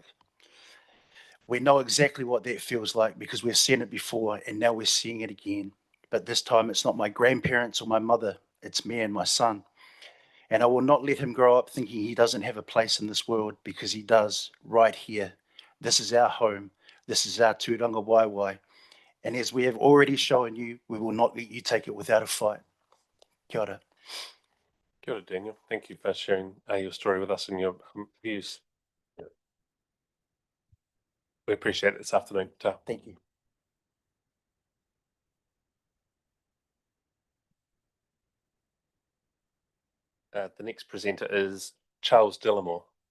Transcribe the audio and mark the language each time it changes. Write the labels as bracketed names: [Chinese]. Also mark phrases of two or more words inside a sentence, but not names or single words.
[English] We know exactly what that feels like because we've seen it before and now we're seeing it again. But this time it's not my grandparents or my mother, it's me and my son. And I will not let him grow up thinking he doesn't have a place in this world, because he does, right here. This is our home. This is our [Māori] tūranga waiwai. [English] And as we have already shown you, we will not let you take it without a fight. [Māori] Kia ora. Kia ora, Daniel. [English] Thank you for sharing your story with us and your views. We appreciate it this afternoon. Ta. Thank you. The next presenter is Charles Dillamore.